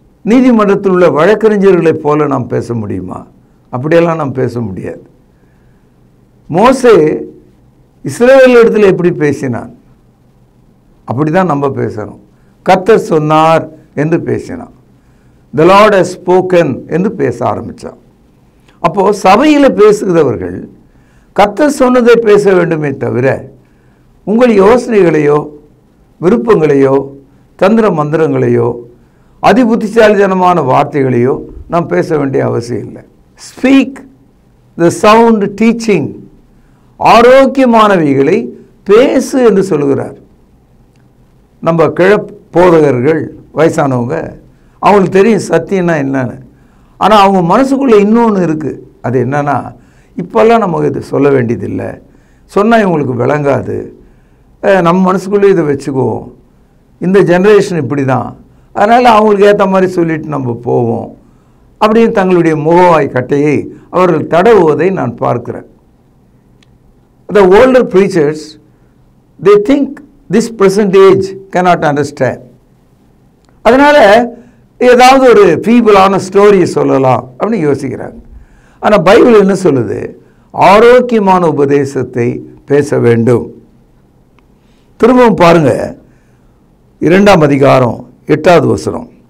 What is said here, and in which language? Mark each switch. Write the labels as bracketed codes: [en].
[ta] நீதிமன்றத்தில் உள்ள வழக்கறிஞர்களைப் போல நாம் பேச முடியுமா? அப்படியெல்லாம் நாம் பேச முடியாது. மோசே இஸ்ரவேல் இடத்துல எப்படி பேசினான் அப்படி தான் நம்ம பேசணும். கர்த்தர் சொன்னார் என்று பேசினான். [en] The Lord has spoken [ta] என்று பேச ஆரம்பித்தான். அப்போது சபையில் பேசுகிறவர்கள் கர்த்தர் சொன்னதை பேச வேண்டுமே தவிர உங்கள் யோசனைகளையோ விருப்பங்களையோ தந்திர மந்திரங்களையோ அதிபுத்திசாலித்தனமான வார்த்தைகளையோ நாம் பேச வேண்டிய அவசியம் இல்லை. [en] Speak the sound teaching. [ta] ஆரோக்கியமானவைகளை பேசு என்று சொல்கிறார். நம்ம போதகர்கள் வயசானவங்க அவங்களுக்கு தெரியும் சத்தியம்னா என்னன்னு. ஆனால் அவங்க மனசுக்குள்ளே இன்னொன்று இருக்குது. அது என்னன்னா, இப்போல்லாம் நமக்கு இது சொல்ல வேண்டியதில்லை, சொன்னால் இவங்களுக்கு விளங்காது, நம்ம மனசுக்குள்ளே இதை வச்சுக்குவோம், இந்த ஜென்ரேஷன் இப்படி தான், அதனால் அவங்களுக்கு ஏற்ற மாதிரி சொல்லிட்டு நம்ம போவோம் அப்படின்னு தங்களுடைய முகவாய் கட்டையை அவர்கள் தடவுவதை நான் பார்க்கிறேன். [en] The older preachers, they think this present age cannot understand. [ta] அதனால ஏதாவது ஒரு ஃபீபிளான ஸ்டோரியை சொல்லலாம் அப்படின்னு யோசிக்கிறாங்க. ஆனால் பைபிள் என்ன சொல்லுது? ஆரோக்கியமான உபதேசத்தை பேச வேண்டும். திரும்பவும் பாருங்க, 2ஆம் அதிகாரம் 8வது வசனம்.